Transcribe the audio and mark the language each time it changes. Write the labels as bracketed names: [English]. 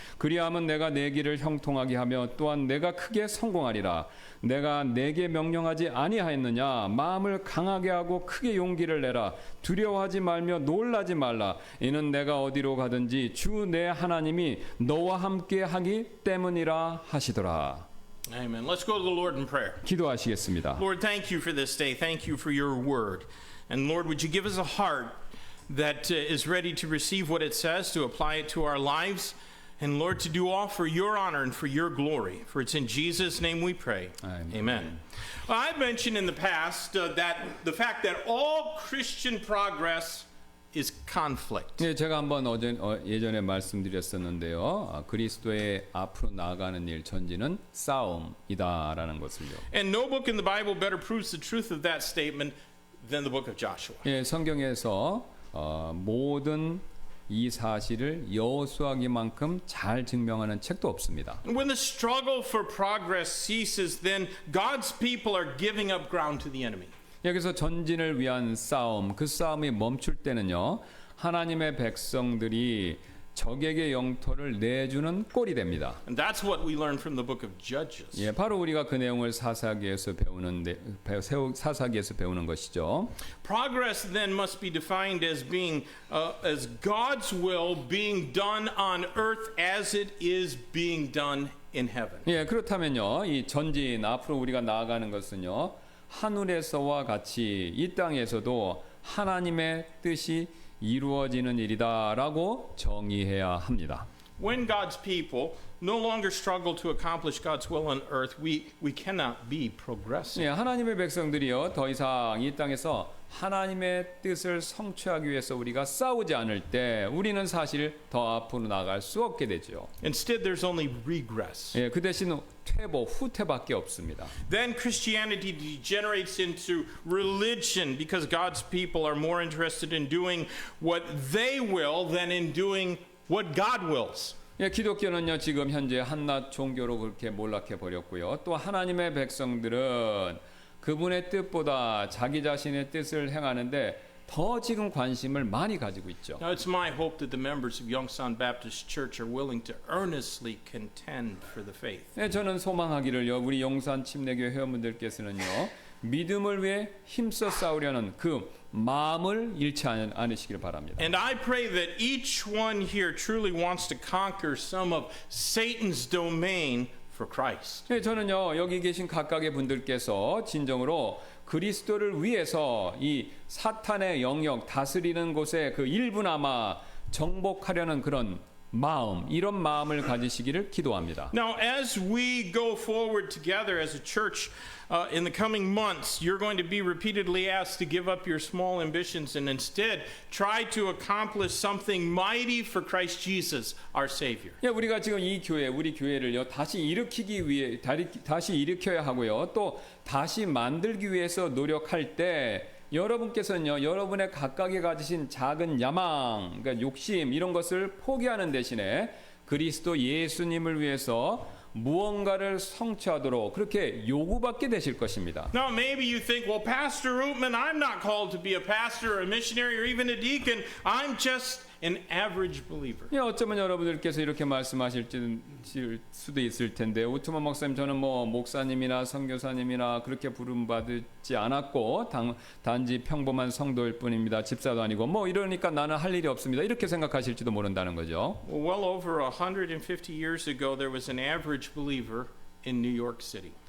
[Korean] 그리하면 내가 내 길을 형통하게 하며 또한 내가 크게 성공하리라. 내가 내게 명령하지 아니하였느냐? 마음을 강하게 하고 크게 용기를 내라. 두려워하지 말며 놀라지 말라. 이는 내가 어디로 가든지 주 내 하나님이 너와 함께 하기 때문이라 하시더라. [English] Amen. Let's go to the Lord in prayer. [Korean] 기도하시겠습니다. [English] Lord, thank you for this day. Thank you for your word. And Lord, would you give us a heart that is ready to receive what it says, to apply it to our lives, and Lord, to do all for your honor and for your glory. For it's in Jesus' name we pray. Amen. Well, I've mentioned in the past that the fact that all Christian progress is conflict. [Korean] 네, 제가 한번 예전에 말씀드렸었는데요. 그리스도의 앞으로 나아가는 일 전진은 싸움이다라는 것을요. [English] And no book in the Bible better proves the truth of that statement than the book of Joshua. [Korean] 예, 성경에서 모든 이 사실을 여호수아기만큼 잘 증명하는 책도 없습니다. [English] When the struggle for progress ceases, then God's people are giving up ground to the enemy. [Korean] 여기서 전진을 위한 싸움, 그 싸움이 멈출 때는요, 하나님의 백성들이 적에게 영토를 내주는 꼴이 됩니다. [English] And that's what we learn from the book of Judges. [Korean] 예, 바로 우리가 그 내용을 사사기에서 배우는 것이죠. [English] Progress then must be defined as being as God's will being done on earth as it is being done in heaven. [Korean] 예, 그렇다면요, 이 전진 앞으로 우리가 나아가는 것은요, 하늘에서와 같이 이 땅에서도 하나님의 뜻이 이루어지는 일이다라고 정의해야 합니다. [English] When God's people no longer struggle to accomplish God's will on earth, we cannot be progressive. [Korean] 예, 하나님의 백성들이요, 더 이상 이 땅에서 하나님의 뜻을 성취하기 위해서 우리가 싸우지 않을 때 우리는 사실 더 앞으로 나갈 수 없게 되죠. [English] Instead, there's only regress. [Korean] 예, 그 대신 후퇴밖에 없습니다. [English] Then Christianity degenerates into religion because God's people are more interested in doing what they will than in doing what God wills. [Korean] 예, 기독교는요, 지금 현재 한낱 종교로 그렇게 몰락해 버렸고요. 또 하나님의 백성들은 그분의 뜻보다 자기 자신의 뜻을 행하는데 더 지금 관심을 많이 가지고 있죠. [English] Now, it's my hope that the members of Yongsan Baptist Church are willing to earnestly contend for the faith. [Korean] 예, 저는 소망하기를요, 우리 용산 침례교회 회원분들께서는요, 믿음을 위해 힘써 싸우려는 그 마음을 잃지 않으시길 바랍니다. [English] And I pray that each one here truly wants to conquer some of Satan's domain for Christ. [Korean] 예, 저는요, 여기 계신 각각의 분들께서 진정으로 그리스도를 위해서 이 사탄의 영역 다스리는 곳에 그 일부나마 정복하려는 그런 마음, 이런 마음을 가지시기를 기도합니다. [English] Now, as we go forward together as a church in the coming months, you're going to be repeatedly asked to give up your small ambitions and instead try to accomplish something mighty for Christ Jesus, our Savior. [Korean] 예, 우리가 지금 이 교회, 우리 교회를요, 다시 일으키기 위해, 다시 일으켜야 하고요, 또 다시 만들기 위해서 노력할 때 여러분께서는요, 여러분의 각각이 가지신 작은 야망, 그러니까 욕심 이런 것을 포기하는 대신에 그리스도 예수님을 위해서 무언가를 성취하도록 그렇게 요구받게 되실 것입니다. [English] Now, maybe you think, well, Pastor Rootman, I'm not called to be a pastor or a missionary or even a deacon. I'm just an average believer. [Korean] 예, 어쩌면 여러분들께서 이렇게 말씀하실 수도 있을 텐데, 우트만 목사님, 저는 뭐 목사님이나 선교사님이나 그렇게 부름받지 않았고 단지 평범한 성도일 뿐입니다. 집사도 아니고 뭐 이러니까 나는 할 일이 없습니다. 이렇게 생각하실지도 모른다는 거죠. [English] Well, over 150 years ago, there was an average believer in New York City.